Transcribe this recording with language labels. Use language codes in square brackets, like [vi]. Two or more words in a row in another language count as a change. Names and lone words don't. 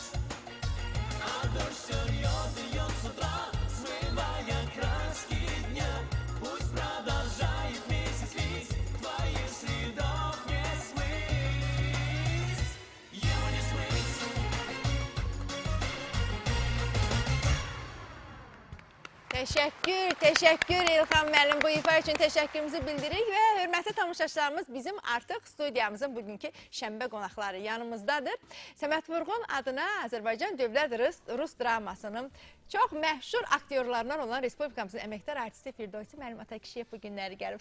[ru] А дождь все льет с утра, смывая краски дня. Пусть продолжает месяц лить, твоих следов не смыть. Его не смыть. [az] Təşəkkür İlham müəllim, bu ifa üçün təşəkkürümüzü bildiririk və hörmətli tamaşaçılarımız bizim artıq studiyamızın bugünkü şənbə qonaqları yanımızdadır. Səməd Vurğun adına Azərbaycan Dövlət Rus dramasının çox məşhur aktyorlarından olan Respublikamızın əməkdar artisti Firdovsi müəllim Atakişiyev bu günləri gəlib.